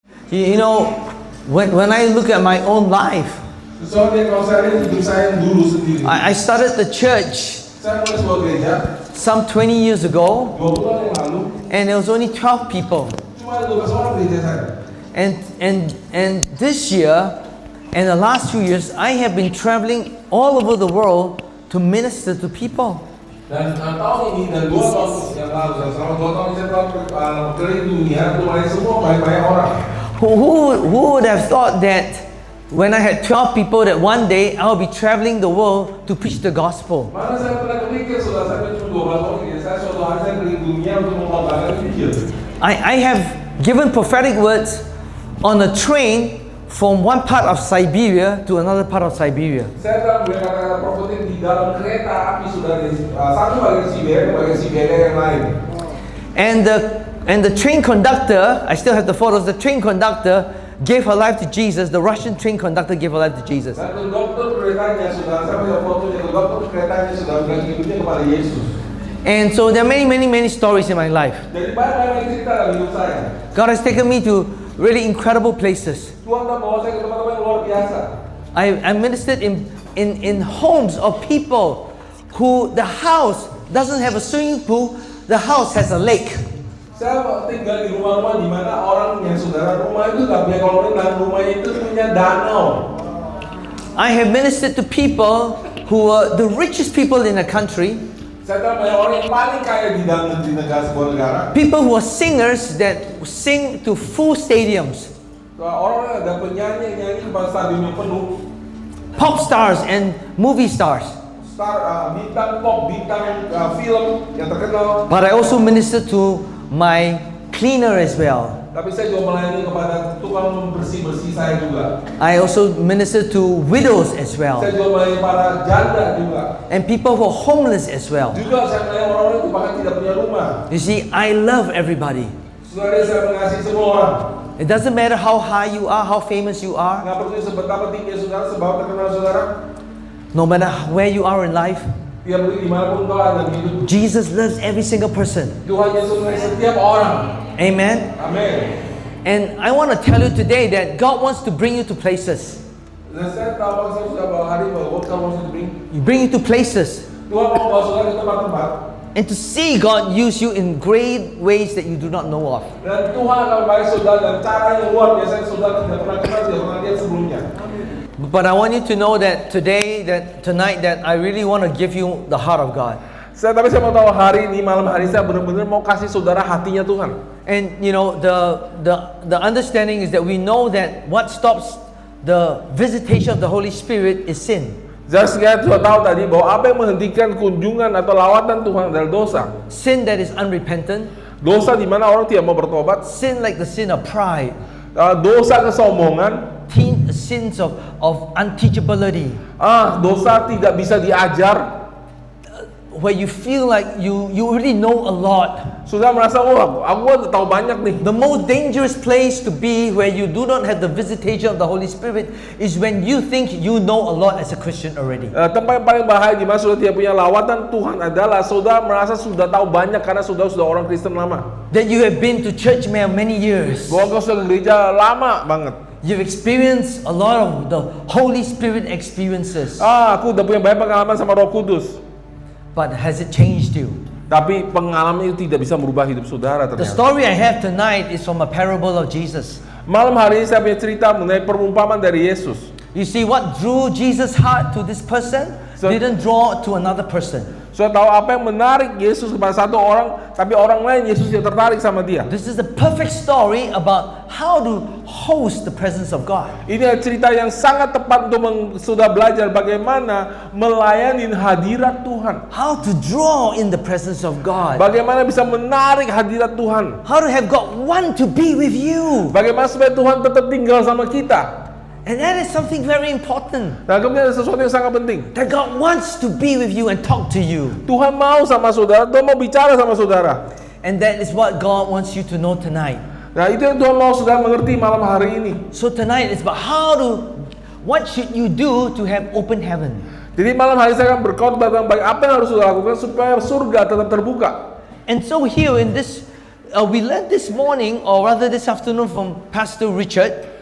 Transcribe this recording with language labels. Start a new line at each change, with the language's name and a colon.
English: You know, when I look at my own life,
Indonesian: Soalnya kalau saya lihat hidup saya yang dulu sendiri.
English: I started the church
Indonesian: Saya mulai sebuah gereja
English: some 20 years ago,
Indonesian: 2 bulan yang lalu.
English: and there was only 12 people.
Indonesian: Cuma ada 12 orang gereja saya.
English: And this year, and the last few years, I have been traveling all over the world to minister to people.
Indonesian: Dan tahun ini dan 2 tahun yang lalu, dan selama 2 tahun saya telah keliling dunia untuk melayani semua banyak orang.
English: Who would have thought that when I had 12 people that one day I'll be traveling the world to preach the gospel?
Indonesian: Mana saya pernah kepikir sudah saya cuma 12 orang gereja saya, suatu hari saya keliling dunia untuk membawakan Injil.
English: I have given prophetic words on a train from one part of Siberia to another part of Siberia.
Indonesian: Saya telah memberikan kata-kata profetik di dalam kereta api sudah dari satu bagian Siberia ke bagian Siberia yang lain.
English: And the train conductor, I still have the photos, the train conductor gave her life to Jesus. The Russian train conductor gave her life to Jesus.
Indonesian: Dan dokter keretanya sudah, saya punya fotonya, dokter keretanya sudah berikan hidupnya kepada Yesus.
English: And so there are many stories in my life.
Indonesian: Jadi banyak cerita dalam hidup saya.
English: God has taken me to really incredible places.
Indonesian: Tuhan telah bawa saya ke tempat-tempat yang luar biasa.
English: I ministered in homes of people who the house doesn't have a swimming pool, the house has a lake.
Indonesian: Saya tinggal di rumah-rumah di mana orang yang saudara rumah itu nggak punya kolam renang, dan rumahnya itu punya danau.
English: I have ministered to people who are the richest people in the country.
Indonesian: Saya tahu banyak orang yang paling kaya di dalam negara sebuah negara.
English: People who are singers that sing to full stadiums.
Indonesian: Orang ada penyanyi yang nyanyi di stadion yang penuh.
English: Pop stars and movie stars.
Indonesian: Bintang pop, bintang film yang terkenal.
English: But I also minister to my cleaner as well.
Indonesian: Tapi saya juga melayani kepada tukang bersih-bersih saya juga.
English: I also minister to widows as well.
Indonesian: Saya juga melayani para janda juga.
English: And people who are homeless as well.
Indonesian: Juga saya melayani orang-orang yang bahkan tidak punya rumah.
English: You see, I love everybody.
Indonesian: Saudara, saya mengasihi semua orang.
English: It doesn't matter how high you are, how famous you are.
Indonesian: Nggak peduli seberapa tinggi saudara, seberapa terkenal saudara.
English: No matter where you are in life,
Indonesian: Tidak peduli dimanapun kau ada di hidup.
English: Jesus loves every single person.
Indonesian: Tuhan Yesus mengasihi setiap orang.
English: Amen.
Indonesian: Amin.
English: And I want to tell you today that God wants to bring you to places.
Indonesian: Dan saya tahu saya sudah bawa hari bahwa Tuhan
English: wants to Bring you to places.
Indonesian: Tuhan mau bawa saudara ke tempat-tempat.
English: And to see God use you in great ways that you do not know of.
Indonesian: Dan Tuhan akan baik saudara dan cara yang luar biasa yang saudara tidak pernah kenal, tidak pernah lihat sebelumnya.
English: But I want you to know that tonight that I really want to give you the heart of God.
Indonesian: Tapi saya mau tahu hari ini, malam hari saya benar-benar mau kasih saudara hatinya Tuhan.
English: And you know, the understanding is that we know that what stops the visitation of the Holy Spirit is sin.
Indonesian: Jadi saya sudah tahu tadi bahwa apa yang menghentikan kunjungan atau lawatan Tuhan adalah dosa.
English: Sin that is unrepentant.
Indonesian: Dosa di mana orang tidak mau bertobat.
English: Sin like the sin of pride.
Indonesian: Dosa kesombongan.
English: Sins of unteachability.
Indonesian: Dosa tidak bisa diajar.
English: Where you feel like you already know a lot.
Indonesian: Sudah merasa, aku tahu banyak nih.
English: The most dangerous place to be where you do not have the visitation of the Holy Spirit is when you think you know a lot as a Christian already.
Indonesian: Tempat yang paling bahaya di mana sudah tidak punya lawatan Tuhan adalah saudara merasa sudah tahu banyak karena sudah orang Kristen lama.
English: That you have been to church many years.
Indonesian: Bahwa kau sudah ke gereja lama banget.
English: You've experienced a lot of the Holy Spirit experiences.
Indonesian: Aku udah punya banyak pengalaman sama Roh Kudus.
English: But has it changed you?
Indonesian: Tapi pengalaman itu tidak bisa merubah hidup saudara ternyata.
English: The story I have tonight is from a parable of Jesus.
Indonesian: Malam hari ini saya punya cerita mengenai perumpamaan dari Yesus.
English: You see, what drew Jesus' heart to this person didn't draw to another person.
Indonesian: Saya tahu apa yang menarik Yesus kepada satu orang, tapi orang lain Yesus tidak tertarik sama dia.
English: This is the perfect story about how to host the presence of God.
Indonesian: Ini adalah cerita yang sangat tepat untuk sudah belajar bagaimana melayani hadirat Tuhan.
English: How to draw in the presence of God.
Indonesian: Bagaimana bisa menarik hadirat Tuhan.
English: How to have God want to be with you.
Indonesian: Bagaimana supaya Tuhan tetap tinggal sama kita.
English: And that is something very important.
Indonesian: Nah, kemudian ada sesuatu yang sangat penting.
English: That God wants to be with you and talk to you.
Indonesian: Tuhan mau sama saudara, Tuhan mau bicara sama saudara.
English: And that is what God wants you to know tonight.
Indonesian: Nah, itu yang Tuhan mau saudara mengerti malam hari ini.
English: So tonight it's about what should you do to have open heaven.
Indonesian: Jadi malam hari saya akan berkhotbah tentang apa yang harus saudara lakukan supaya surga tetap terbuka.
English: And so here in this we learned this morning, or rather this afternoon, from Pastor Richard,